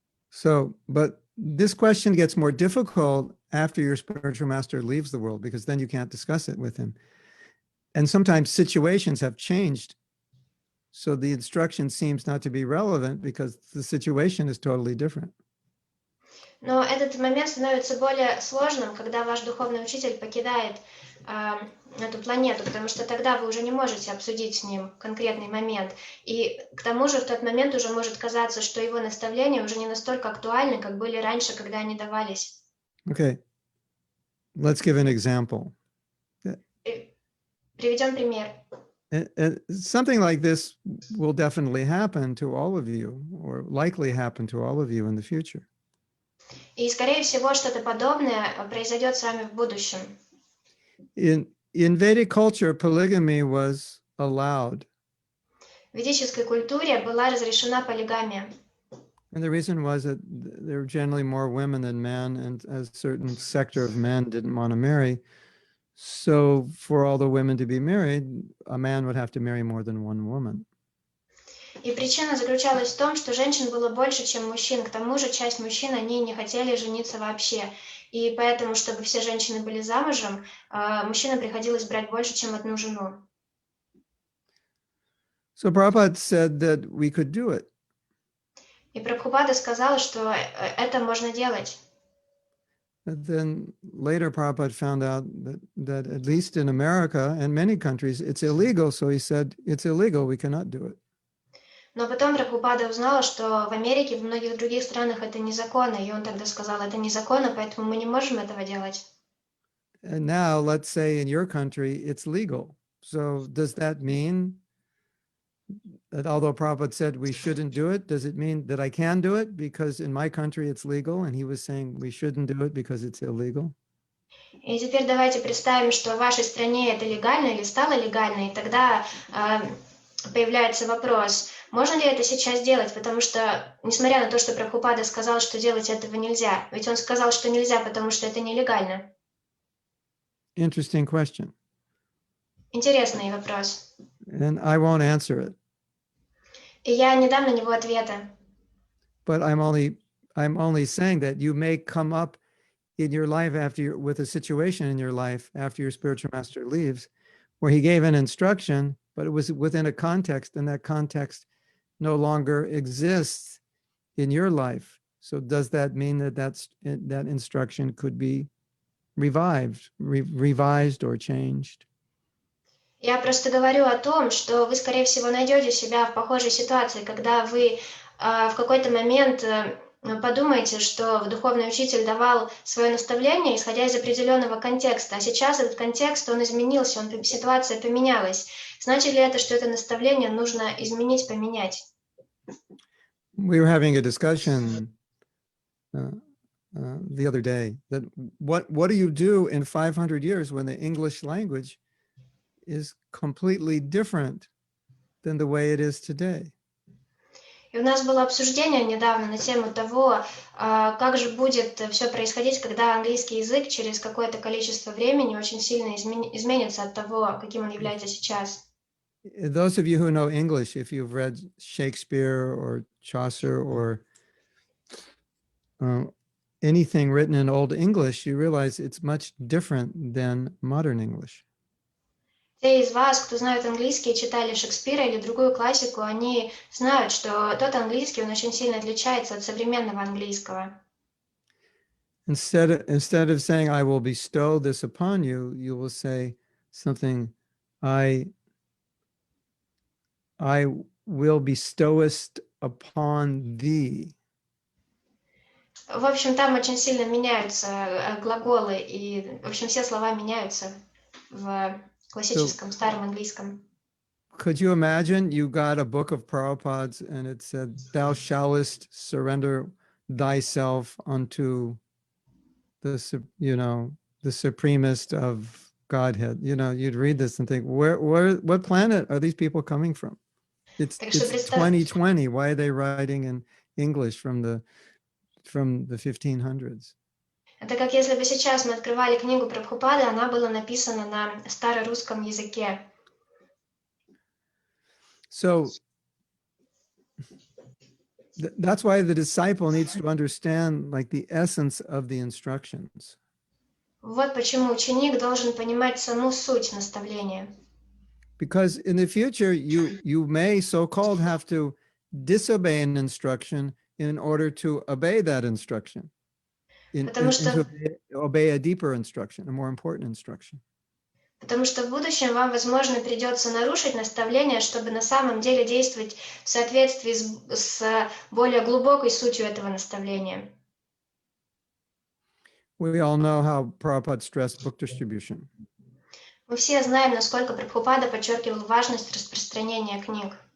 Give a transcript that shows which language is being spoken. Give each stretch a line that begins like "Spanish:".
English: So, but this question gets more difficult after your spiritual master leaves the world, because then you can't discuss it with him. And sometimes situations have changed. So the instruction seems not to be relevant because the situation is totally different.
Russian: Но этот момент становится более сложным, когда ваш духовный учитель покидает эту планету, потому что тогда вы уже не можете обсудить с ним конкретный момент. И к тому же в тот момент уже может казаться, что его наставления уже не настолько актуальны, как были раньше, когда они давались.
English: Okay, let's give an example.
Russian: Приведем пример.
English: Something like this will definitely happen to all of you, or likely happen to all of you in the future.
Russian: И, скорее всего, что-то подобное произойдет с вами в будущем.
English: In Vedic culture, polygamy was allowed.
Russian: В ведической культуре была разрешена полигамия.
English: And the reason was that there were generally more women than men, and a certain sector of men didn't want to marry. So for all the women to be married, a man would have to marry more than one woman.
Russian: И причина заключалась в том, что женщин было больше, чем мужчин. К тому же часть мужчин, они не хотели жениться вообще. И поэтому, чтобы все женщины были замужем, мужчинам приходилось брать больше, чем одну жену.
English: So Prabhupada said that we could do it.
Russian: И Прабхупада сказал, что это можно делать.
English: But then later Prabhupada found out that at least in America and many countries, it's illegal. So he said, it's illegal, we cannot do it.
Russian: Но потом Прабхупада узнала, что в Америке, в многих других странах это незаконно, и он тогда сказал, это незаконно, поэтому мы не можем этого делать.
English: And now let's say in your country, it's legal. So does that mean that although Prabhupada said we shouldn't do it, does it mean that I can do it because in my country it's legal? And he was saying we shouldn't do it because it's illegal.
Russian: И теперь давайте представим, что в вашей стране это легально или стало легально, и тогда появляется вопрос, можно ли это сейчас делать, потому что, несмотря на то, что Прабхупада сказал, что делать этого нельзя, ведь он сказал, что нельзя, потому что это нелегально.
English: Interesting question.
Russian: Интересный вопрос.
English: And I won't answer it.
Russian: И я не дам на него ответа.
English: But I'm only saying that you may come up in your life with a situation in your life after your spiritual master leaves, where he gave an instruction, but it was within a context, and that context no longer exists in your life. So does that mean that instruction could be revised or changed?
Russian: Я просто говорю о том, что вы, скорее всего, найдете себя в похожей ситуации, когда вы в какой-то момент подумаете, что духовный учитель давал свое наставление, исходя из определенного контекста, а сейчас этот контекст, он изменился, ситуация поменялась. Значит ли это, что это наставление нужно изменить, поменять?
English: We were having a discussion the other day that what do you do in 500 years when the English language is completely different than the way it is today?
Russian: И у нас было обсуждение недавно на тему того, как же будет все происходить, когда английский язык через какое-то количество времени очень сильно изменится от того, каким он является сейчас.
English: Those of you who know English, if you've read Shakespeare or Chaucer or anything written in Old English, you realize it's much different than modern English.
Russian: Те из вас, кто знают английский, читали Шекспира или другую классику, они знают, что тот английский, он очень сильно отличается от современного английского.
English: Instead of saying, I will bestow this upon you, you will say something, I will bestowest upon thee.
Russian: В общем, там очень сильно меняются глаголы, и, в общем, все слова меняются в классическом, старом английском.
English: Could you imagine you got a book of Prabhupada's and it said, thou shallest surrender thyself unto the supremest of Godhead. You'd read this and think, what planet are these people coming from? It's 2020. Why are they writing in English from the 1500s?
Russian: Это как если бы сейчас мы открывали книгу Прабхупады, она была написана на старорусском языке.
English: So that's why the disciple needs to understand like the essence of the instructions.
Russian: Вот почему ученик должен понимать саму суть наставления.
English: Because in the future, you may so-called have to disobey an instruction in order to obey that instruction. To obey a deeper instruction, a more important instruction.
Russian: Потому что в будущем вам, возможно, придется нарушить наставление, чтобы на самом деле действовать в соответствии с более глубокой сутью этого наставления.
English: We all know how Prabhupada stressed book distribution.
Russian: Мы все знаем, насколько Прабхупада подчеркивал важность распространения книг.